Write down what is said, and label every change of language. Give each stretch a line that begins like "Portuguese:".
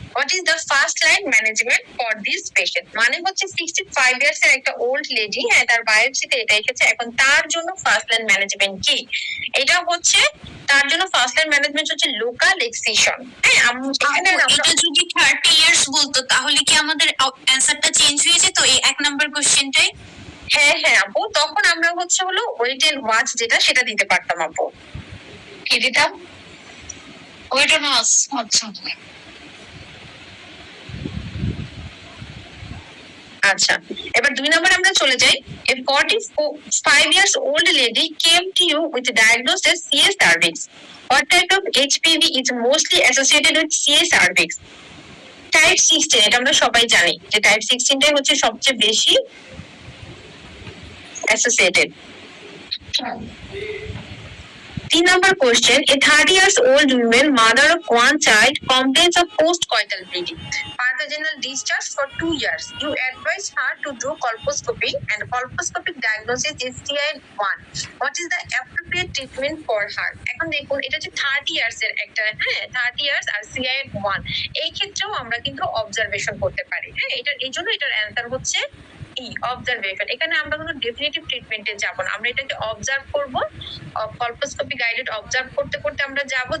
English: What is the first line management for this patient?
Bangla: মানে হচ্ছে 65 years এর একটা ওল্ড লেডি, হ্যাঁ, তার বায়োপসিতে এটা এসেছে। এখন তার জন্য ফার্স্ট লাইন ম্যানেজমেন্ট কি? এটা হচ্ছে তার জন্য ফার্স্ট লাইন ম্যানেজমেন্ট হচ্ছে লোকাল এক্সিশন। হ্যাঁ, এখানে এটা যদি 30 ইয়ার্স বলতো তাহলে কি আমাদের অ্যানসারটা চেঞ্জ হয়ে যেত এই 1 নাম্বার কোশ্চেনটাই? হ্যাঁ হ্যাঁ আপু, তখন আমরা হচ্ছে হলো ওয়েট এন্ড ওয়াচ যেটা সেটা দিতে পারতাম আপু। কি দিতাম? ওয়েট অন আস। আচ্ছা আচ্ছা, এবার 2 নাম্বার আমরা চলে যাই।
English: A 45 years old lady came to you with diagnosed as CS cervix. What type of HPV is mostly associated with CS cervix?
Bangla: Type 16, এটা আমরা সবাই জানি যে টাইপ 16 টাই হচ্ছে সবচেয়ে বেশি associated.
English: 3 number question, a 30 years old woman, mother of 1 child, complains of postcoital bleeding, pathogenital discharge for 2 years. You advise her to do colposcopy and colposcopic diagnosis is CIN1. What is the appropriate treatment for her?
Bangla: এখন দেখুন, এটা যে 30 years এর একটা, হ্যাঁ, 30 years আর CIN1, এই ক্ষেত্রেও আমরা কিন্তু অবজারভেশন করতে পারি। হ্যাঁ, এটা এই জন্য এটার অ্যান্সার হচ্ছে অবজারভেশন। এখানে আমরা কোনো ডেফিনিটিভ ট্রিটমেন্টে যাব না, আমরা এটাকে অবজার্ভ করব, কলপোস্কোপি গাইডেড অবজার্ভ করতে করতে আমরা যাব।